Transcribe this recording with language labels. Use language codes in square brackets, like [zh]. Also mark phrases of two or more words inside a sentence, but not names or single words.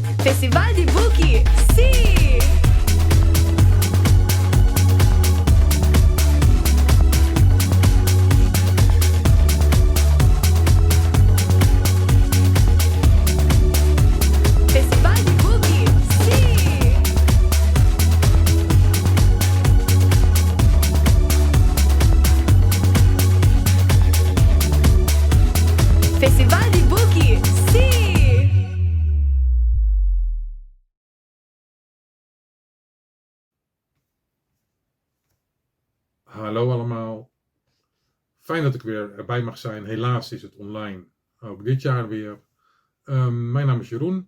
[it] Festival di Buchi, sì! Festival di Buchi, sì! Festival di Buchi, sì! [nl] Hallo allemaal. Fijn dat ik weer erbij mag zijn. Helaas is het online. Ook dit jaar weer. Mijn naam is Jeroen.